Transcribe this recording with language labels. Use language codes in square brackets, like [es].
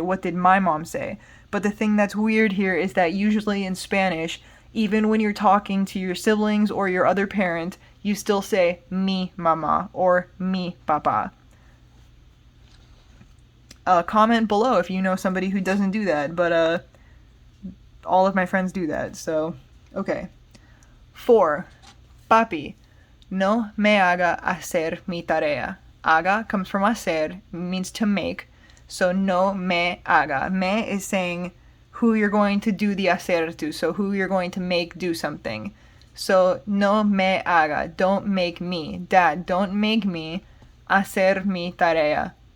[en] What did my mom say? But the thing that's weird here is that usually in Spanish, even when you're talking to your siblings or your other parent, you still say [es] mi mama [en] or [es] mi papa. [en] Comment below if you know somebody who doesn't do that, but, all of my friends do that, so, okay. 4. [es] Papi, no me haga hacer mi tarea. [en] Haga comes from hacer, means to make, so [es] no me haga. [en] Me is saying who you're going to do the hacer to, so who you're going to make do something. So, [es] no me haga, [en] don't make me. Dad, don't make me [es] hacer mi tarea.